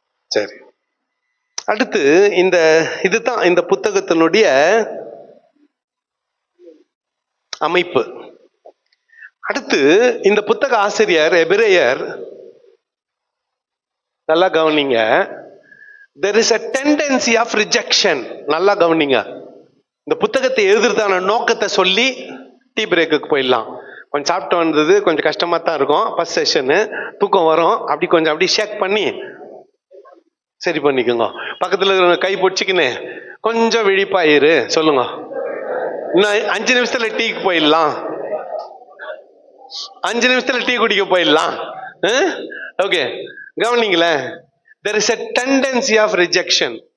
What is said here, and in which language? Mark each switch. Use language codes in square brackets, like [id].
[ta] சரி, அடுத்து இதுதான் இந்த புத்தகத்தினுடைய அமைப்பு. அடுத்து இந்த புத்தக ஆசிரியர் எபிரேயர், நல்லா கவனிங்க, [en] there is a tendency of rejection. [ta] நல்லா கவனிங்க. இந்த புத்தகத்தை எழுதுறதான நோக்கத்தை சொல்லி டீ பிரேக்குக்கு போயிடலாம். கொஞ்சம் சாப்பிட்டு வந்தது கொஞ்சம் கஷ்டமா தான் இருக்கும், ஃபர்ஸ்ட் செஷனு தூக்கம் வரும், அப்படி கொஞ்சம் அப்படி ஷேக் பண்ணி சரி பண்ணிக்கோங்க. பக்கத்துல இருக்கிற கை பிடிச்சிக்கின்னு கொஞ்சம் விழிப்பாயிரு சொல்லுங்க. இன்னும் 5 நிமிஷத்துல டீக்கு போயிடலாம், 5 நிமிஷத்துல டீ குடிக்க போயிடலாம். Okay, கவனிங்களேன். [en] there is a tendency of rejection.